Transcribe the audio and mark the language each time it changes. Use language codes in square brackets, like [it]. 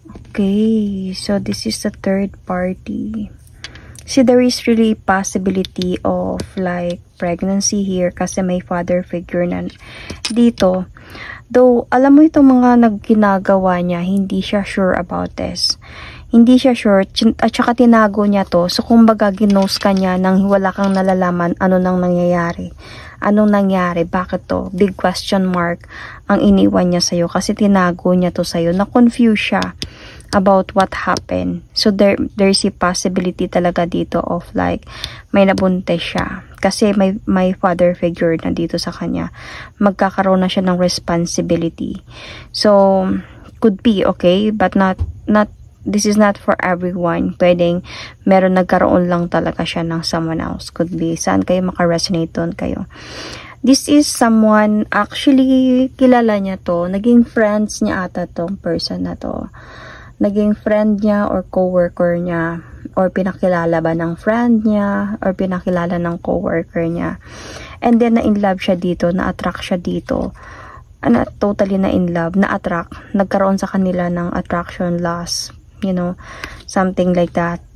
[en] Okay, so this is the third party. See, there is really a possibility of like pregnancy here [tl] kasi may [en] father figure [tl] na dito. Though, alam mo itong mga nagginagawa niya, hindi siya sure [en] about this. [tl] Hindi siya sure, at saka tinago niya to. So, kumbaga, ginos ka niya nang wala kang nalalaman ano nang nangyayari. Anong nangyari? Bakit to? [en] Big question mark [tl] ang iniwan niya sa'yo kasi tinago niya to sa'yo. [en] Na-confuse [tl] siya [en] about what happened. So, there's a possibility [tl] talaga dito [en] of like, [tl] may nabuntis siya. Kasi may father figure na dito sa kanya. Magkakaroon na siya ng responsibility. [en] So, could be, okay? But this is not for everyone. [tl] Pwedeng meron nagkaroon lang talaga siya ng [en] someone else. Could be. [tl] Saan kayo makaresonate doon kayo? [en] This is someone, actually, [tl] kilala niya to. Naging friends niya ata tong person na to. Naging friend niya or co-worker niya. Or pinakilala ba ng friend niya. Or pinakilala ng co-worker niya. [en] And then, [tl] na-in-love siya dito. Na-attract siya dito. Totally na-in-love. Na-attract. Nagkaroon sa kanila ng attraction loss. [en] You know, something like that.